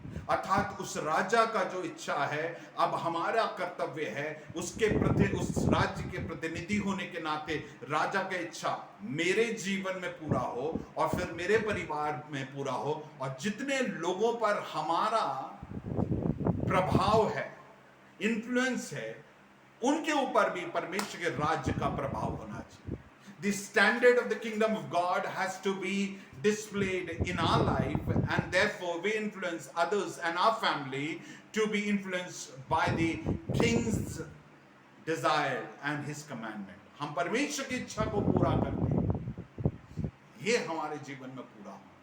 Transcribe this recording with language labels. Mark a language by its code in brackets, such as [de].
[hi] अर्थात उस राजा का जो इच्छा है, अब हमारा कर्तव्य है उसके प्रति, उस राज्य के प्रतिनिधि होने के नाते राजा का इच्छा मेरे जीवन में पूरा हो और फिर मेरे परिवार में पूरा हो, और जितने लोगों पर हमारा प्रभाव है, इन्फ्लुएंस है, उनके ऊपर भी परमेश्वर के राज्य का प्रभाव होना चाहिए। [en] The standard of the kingdom of God has to be displayed in our life, and therefore we influence others and our family to be influenced by the king's desire and his commandment. [hi] हम परमेश्वर की इच्छा को पूरा करते हैं, ये हमारे जीवन में पूरा हो।